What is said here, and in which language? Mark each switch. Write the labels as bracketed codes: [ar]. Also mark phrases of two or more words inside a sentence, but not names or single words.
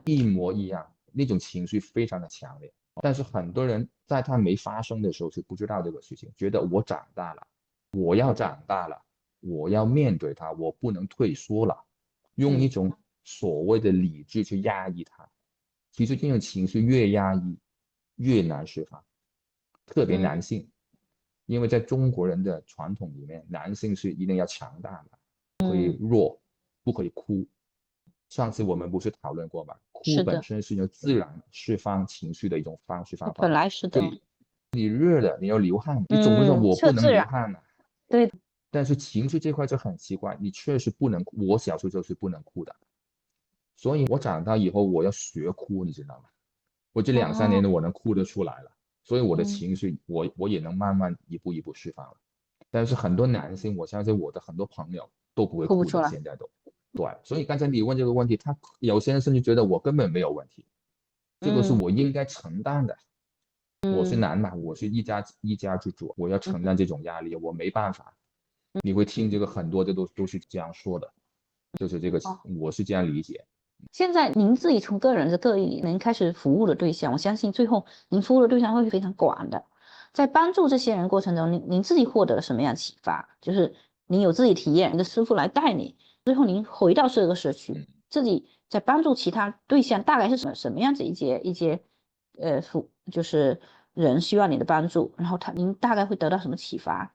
[zh] 一模一樣，那種情緒非常的強烈。但是很多人在他沒發生的時候是不知道這個事情，覺得我長大了，我要長大了，我要面對它，我不能退縮了，用一種所謂的理智去壓抑它。其實這種情緒越壓抑越難釋放，特別男性，因為在中國人的傳統裡面，男性是一定要強大的。不可以弱，不可以哭。上次我們不是討論過嗎？哭本身是一種自然釋放情緒的一種方式方法。本來是的。你熱了，你要流汗，你總不說我不能流汗啊。對。但是情緒這塊就很奇怪，你確實不能哭。我小時候就是不能哭的，所以我長大以後我要學哭，你知道嗎？我這2-3年的我能哭得出來了，所以我的情緒我也能慢慢一步一步釋放了。但是很多男性，我相信我的很多朋友都不會哭的，現在都對。所以剛才你問這個問題，他有些人甚至覺得我根本沒有問題，這個是我應該承擔的。我是男嘛，我是一家之主，我要承擔這種壓力，我沒辦法。你會聽這個很多的都是這樣說的，就是這個我是這樣理解。現在您自己從個人的個例，您開始服務的對象，我相信最後您服務的對象會是非常廣的。在幫助這些人過程中，您自己獲得了什麼樣的啟發？就是您有自己體驗，您的師傅來帶你，最後您回到這個社區，自己在幫助其他對象，大概是什麼樣子一些就是人需要你的幫助，然後您大概會得到什麼啟發？